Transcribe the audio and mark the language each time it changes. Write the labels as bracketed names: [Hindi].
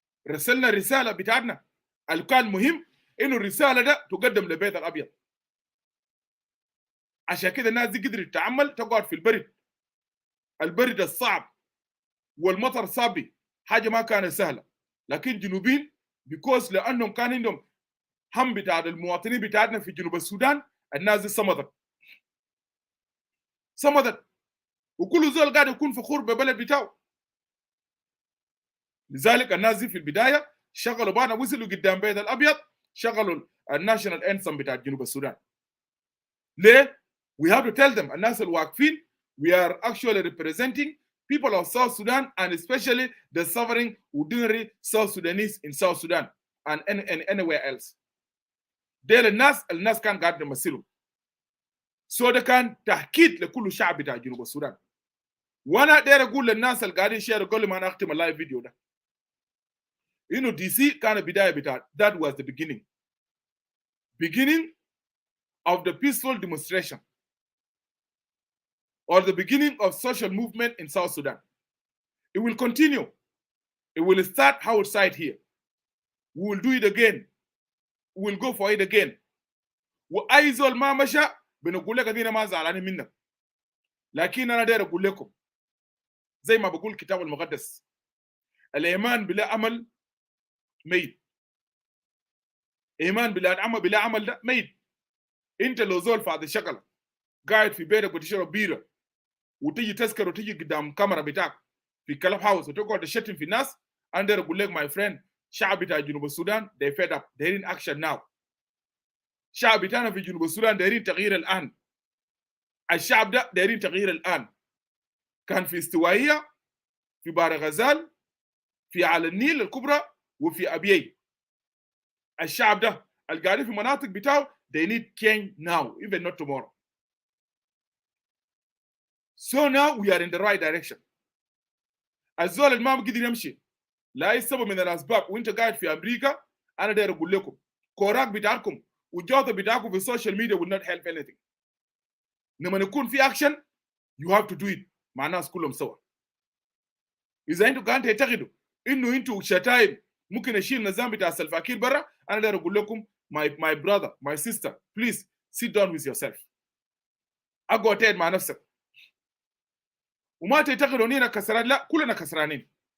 [Arabic] رسلنا الرسالة بتاعنا اللي كان مهم إنه الرسالة ده تقدم لبيت الأبيض عشان كده الناس دي قدرت تعمل تقعد في البرد الصعب والمطر صعب حاجة ما كانت سهلة لكن جنوبين بيكوز لأنهم كان عندهم هم بتاع المواطنين بتاعنا في جنوب السودان الناس دي صمدت وكل زول قاعد يكون فخور ببلد بتاعه. لذلك الناس دي في البداية شغلوا بعض وصلوا قدام بيت الأبيض شغلوا الناشونال انسم بتاع جنوب السودان. [English] ليه؟ We have to tell them [Arabic] الناس الواقفين [English] we are actually representing people of South Sudan and especially the suffering ordinary South Sudanese in South Sudan and anywhere else. [Arabic] ديل الناس كان قاعد يمثلوا. So ده كان تأكيد لكل شعب بتاع جنوب السودان. وانا داير اقول للناس اللي قاعدين شير قبل ما نختم اللايف فيديو ده انه دي سي كان بدايه بتاع [English] that was the beginning of the peaceful demonstration or the beginning of social movement in South Sudan. It will continue. It will start outside here. We will do it again. We will go for it again. [Arabic] واي زول ما مشى بنقول لك ادينا ما زعلانين منك. لكن انا داير اقول لكم زي ما بقول الكتاب المقدس الايمان بلا عمل ميت. ايمان بلا عمل ده ميت. انت لو زول في هذا الشكل قاعد في بيتك وتشرب بيره وتيجي تذكر وتيجي قدام كاميرا بتاعك في كلاب هاوس وتقعد تشتم في الناس انا داير اقول لك ماي فريند شعب بتاع جنوب السودان [English] they fed up [Arabic] دايرين اكشن ناو. شعب بتاعنا في جنوب السودان دايرين تغيير الان. الشعب ده دايرين تغيير الان. كان في استوائيه في بار غزال في على النيل الكبرى وفي ابيي. الشعب ده القاعدين في مناطق بتاعه [English] they need change now even not tomorrow. So now we are in the right direction. [Arabic] الزول اللي ما بقدر يمشي لاي سبب من الاسباب وانت قاعد في امريكا انا داير اقول لكم كوراك بتاعكم والجوده بتاعكم في السوشيال ميديا [English] will not help anything. [Arabic] لما يكون في اكشن [English] you have to do it [Arabic] مع الناس كلهم سوا. اذا انتوا قاعدين تعتقدوا انه انتوا شتايم ممكن اشيل النظام بتاع الفاكير برا، انا داير اقول لكم [English] my brother my sister please sit down with yourself. [Arabic] اقعد تقعد مع نفسك وما تعتقدوا اننا كسران، لا كلنا كسرانين.